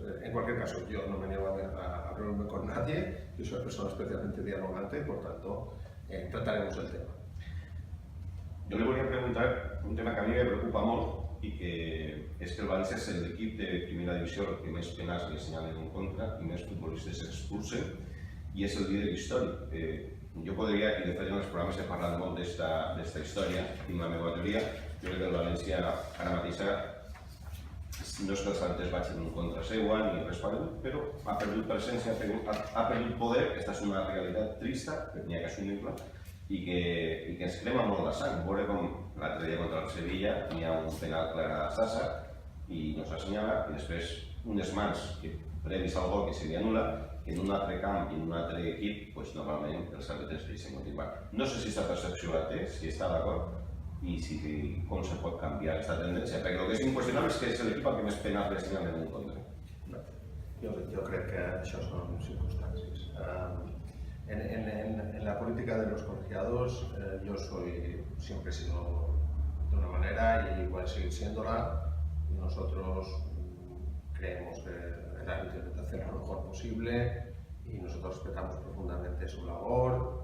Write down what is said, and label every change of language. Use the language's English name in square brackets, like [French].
[Spanish] En cualquier caso, yo no me niego a reunirme con nadie, yo soy una persona especialmente dialogante, por tanto, trataremos el tema. Yo le voy a preguntar un tema que a mí me preocupa [Catalan] molt i que és que el València és l'equip de primera divisió que més penals li assenyalen en contra i més futbolistes s'expulsen i és el líder històric. Jo podria, i de fet en els programes he parlat molt d'esta història, tinc la meva teoria, jo crec que el València ara mateix no és que els àrbitres vagin en contra seua ni res parell, però ha perdut presència, ha perdut poder, aquesta és una realitat trista, que n'hi ha que assumir-la, i que ens crema molt la sang. Veure com l'altre dia contra el Sevilla n'hi ha un penal clar a Sasa i no s'assenyala, i després unes mans que previs al gol que se li anul·la, que en un altre camp i en un altre equip, normalment els àrbitres deixen continuar. No sé si aquesta percepció la té, si està d'acord, i com se pot canviar aquesta tendència, perquè el que és inqüestionable és que és l'equip el que més penals li assenyalen en contra. Jo crec que això són circunstàncies. [Spanish] En la política de los colegiados, yo siempre he sido de una manera y voy a seguir siéndola. Nosotros creemos que el árbitro intenta hacer lo mejor posible y nosotros respetamos profundamente su labor.